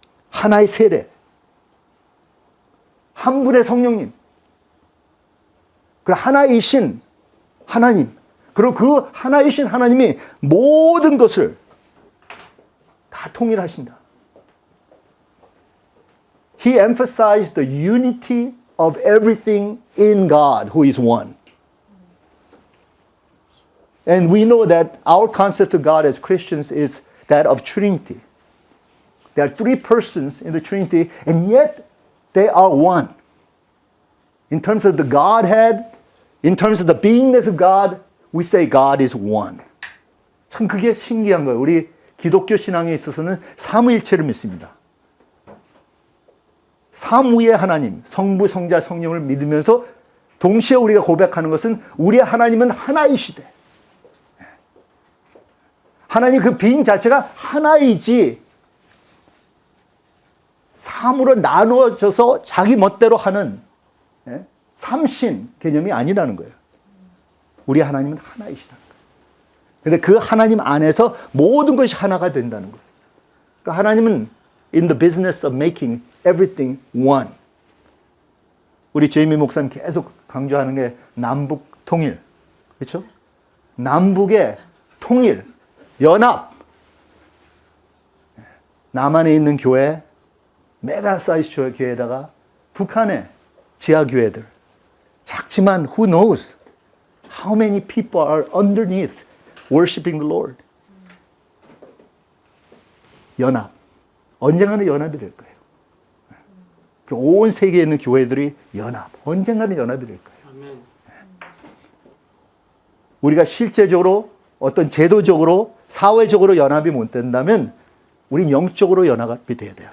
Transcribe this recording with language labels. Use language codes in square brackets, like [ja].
[ko] 하나의 세례, 한 분의 성령님, 그 하나이신 하나님, 그리고 그 하나이신 하나님이 모든 것을 다 통일하신다. [en] He emphasized the unity of everything in God, who is one. And we know that our concept of God as Christians is that of Trinity. There are three persons in the Trinity, and yet they are one. In terms of the Godhead, in terms of the beingness of God, we say God is one. [ko] 참 그게 신기한 거예요. 우리 기독교 신앙에 있어서는 삼위일체를 믿습니다. 삼위의 하나님, 성부, 성자, 성령을 믿으면서 동시에 우리가 고백하는 것은 우리의 하나님은 하나이시대. 하나님 그 being 자체가 하나이지 삼으로 나누어져서 자기 멋대로 하는 삼신 개념이 아니라는 거예요. 우리 하나님은 하나이시다. 근데 그 하나님 안에서 모든 것이 하나가 된다는 거예요. 그러니까 하나님은 [en] in the business of making everything one. [ko] 우리 제이미 목사님 계속 강조하는 게 남북 통일. 그렇죠? 남북의 통일, 연합. 남한에 있는 교회, 메가 사이즈 교회에다가 북한의 지하 교회들. 작지만 [en] who knows how many people are underneath worshiping the Lord. [ko] 연합. 언젠가는 연합이 될 거예요. 온 세계에 있는 교회들이 연합. 언젠가는 연합이 될 거예요. 우리가 실제적으로 어떤 제도적으로 사회적으로 연합이 못 된다면 우린 영적으로 연합이 돼야 돼요.